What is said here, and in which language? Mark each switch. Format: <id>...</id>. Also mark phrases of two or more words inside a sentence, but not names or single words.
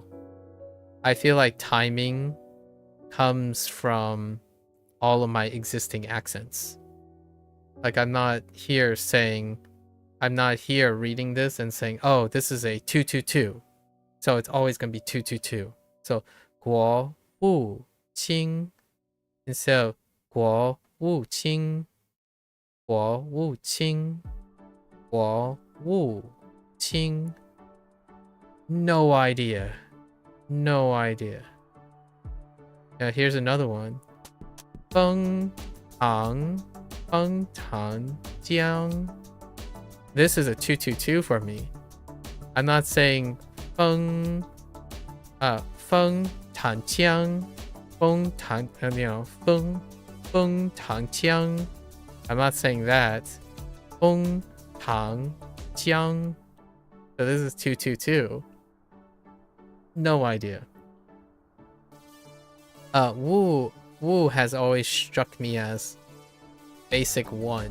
<en>I feel like timing comes from all of my existing accents. Like I'm not here reading this and saying, oh, this is a 222. So it's always going to be 222. So 国务卿 instead of</en> <zh>国务卿国务卿国务卿</zh> <en>No idea. No idea. Now here's another one. 枫糖浆 This is a 222 for me. I'm not saying</en> <zh>枫糖浆 枫糖 枫糖浆</zh> <en>I'm not saying that. 枫糖浆 So this is 222. No idea. Wu has always struck me as basic 1.</en>